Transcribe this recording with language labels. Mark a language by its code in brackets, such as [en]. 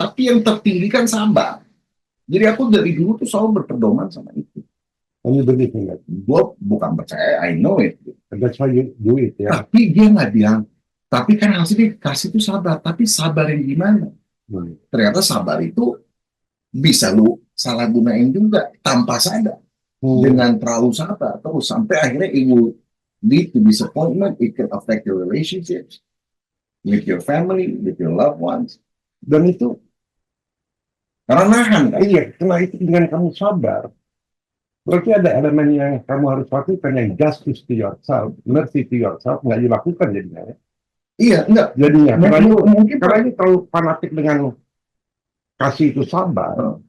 [id] Tapi yang tertinggi kan sabar. Jadi aku dari dulu tuh selalu berpedoman sama itu. [en] And you believe in that? [id] Gue bukan percaya, [en] I know it. And that's why you do it, [id] ya. Tapi dia nggak bilang, tapi kan hasilnya kasih itu sabar. Tapi sabar yang gimana? Ternyata sabar itu bisa lu salah gunain juga tanpa sadar. Dengan terlalu sabar terus sampai akhirnya [en] it will lead to disappointment. It can affect your relationships with your family, with your loved ones. [id] Dan itu karena nahan kan? Iya, karena itu dengan kamu sabar, berarti ada elemen yang kamu harus lakukan, yang [en] justice to yourself, mercy to yourself, [id] nggak dilakukan jadinya. Iya, enggak. Jadinya, mungkin karena ini terlalu fanatik dengan kasih itu sabar,